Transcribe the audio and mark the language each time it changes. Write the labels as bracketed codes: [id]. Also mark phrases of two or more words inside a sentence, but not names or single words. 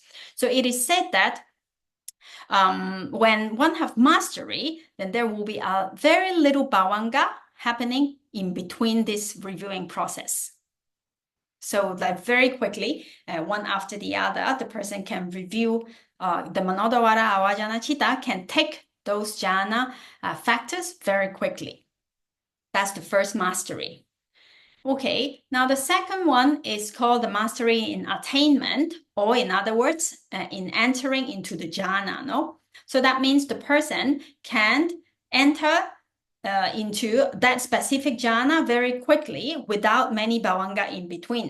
[en] So it is said that when one have mastery, then there will be a very little bhavanga happening in between this reviewing process. So that very quickly, one after the other, the person can review the [pi] manodvara avajana chitta, [en] can take those jhana factors very quickly. That's the first mastery. Okay, now the second one is called the mastery in attainment, or in other words, in entering into the jhana. No? So that means the person can enter into that specific jhana very quickly without many bhavanga in between.